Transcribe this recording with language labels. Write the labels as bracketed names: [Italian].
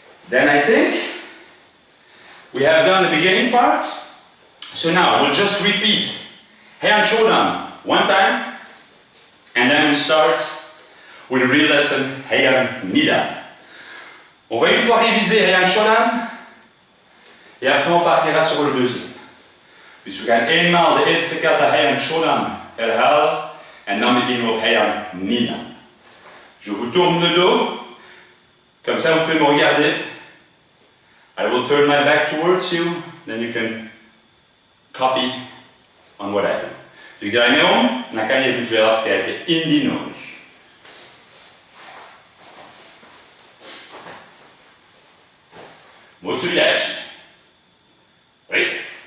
[English] Then I think we have done the beginning part. So now we'll just repeat Heian Shodan one time, and then we start with the real lesson Heian Nidan. [French] On va une fois réviser Heian Shodan, et après on partira sur le deuxième. [Dutch] Dus we gaan eenmaal de eerste kata Heian Shodan herhalen, en dan beginnen we op Heian Nidan. [French] Je vous tourne le dos, comme ça vous pouvez me regarder. [English] I will turn my back towards you, then you can copy on what I do. [Dutch] Dus ik draai me om en dan kan je eventueel afkijken in die nodig. [French] Motsudachi. Oui.